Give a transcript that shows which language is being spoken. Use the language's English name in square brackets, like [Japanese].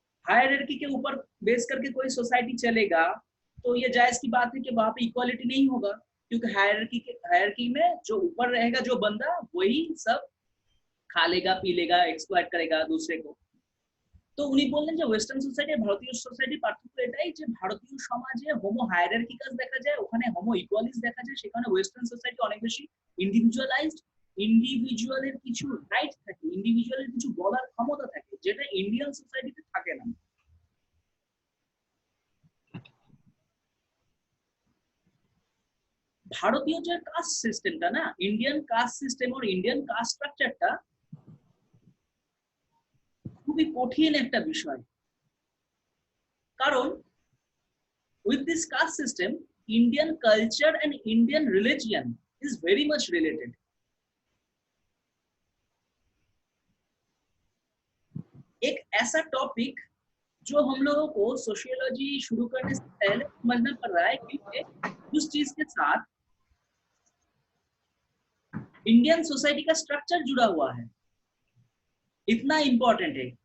[Hindi] Hierarchy के ऊपर base करके कोई सोसाइटी चलेगा तो ये जायज की बात है कि वहां पे इक्वालिटी नहीं होगा, क्योंकि हायरार्की में जो ऊपर रहेगा जो बंदा वही सब खा लेगा, पी लेगा, एक्सप्लॉइट करेगा दूसरे को। [Bangla] तो উনি বললেন যে ওয়েস্টার্ন সোসাইটি আর ভারতীয় সোসাইটি পার্থক্য এটাই যে ভারতীয় সমাজে হোমো হায়ারার্কিকাস দেখা যায়, ওখানে হোমো ইকুয়ালিস দেখা যায়, সেখানে ওয়েস্টার্ন সোসাইটি অনেক বেশি ইন্ডিভিজুয়ালাইজড, ইন্ডিভিজুয়ালের কিছু রাইট থাকে, ইন্ডিভিজুয়ালের কিছু বলার ক্ষমতা থাকে, যেটা ইন্ডিয়ান সোসাইটিতে থাকে না। ভারতীয় যে কাস্ট সিস্টেমটা না, ইন্ডিয়ান কাস্ট সিস্টেম আর ইন্ডিয়ান কাস্ট স্ট্রাকচারটা খুবই কঠিন একটা বিষয়। কারণ [English] with this caste system Indian culture and Indian religion is very much related। [Hindi] एक ऐसा टॉपिक जो हम लोगों को सोशियोलॉजी शुरू करने से पहले समझना पड़ रहा है, क्योंकि उस चीज के साथ इंडियन सोसाइटी का स्ट्रक्चर जुड़ा हुआ है, इतना इंपॉर्टेंट है।